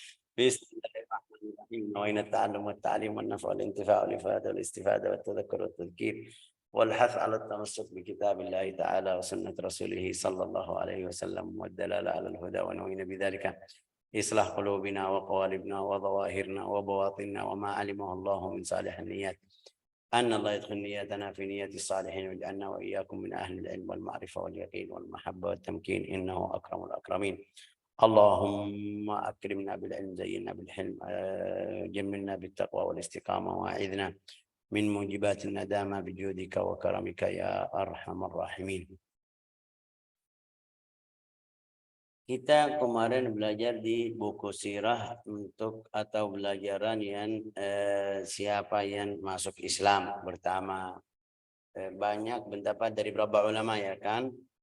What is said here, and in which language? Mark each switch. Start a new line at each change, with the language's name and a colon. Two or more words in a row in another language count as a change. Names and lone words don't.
Arabic: Bismillahirrahmanirrahim. نوينا التعلم والتعليم والنفع والانتفاع والإفادة والاستفادة والتذكر والتذكير والحث على التمسك بكتاب الله تعالى وسنة رسوله صلى الله عليه وسلم والدلالة على الهدى ونوينا بذلك إصلاح قلوبنا وقوالبنا وظواهرنا وبواطننا وما علمه الله من صالح النيات. أن الله يدخل نياتنا في نيات صالحين واجعلنا وإياكم من أهل العلم والمعرفة واليقين والمحبة والتمكين إنه أكرم الأكرمين. اللهم أكرمنا بالعلم زينا بالحلم جملنا بالتقوى والاستقامة وأعذنا من موجبات الندامة بجودك وكرمك يا أرحم الراحمين.
Indonesian: Kita kemarin belajar di buku sirah untuk atau belajaran yang siapa yang masuk Islam pertama. Banyak pendapat dari beberapa ulama ya kan.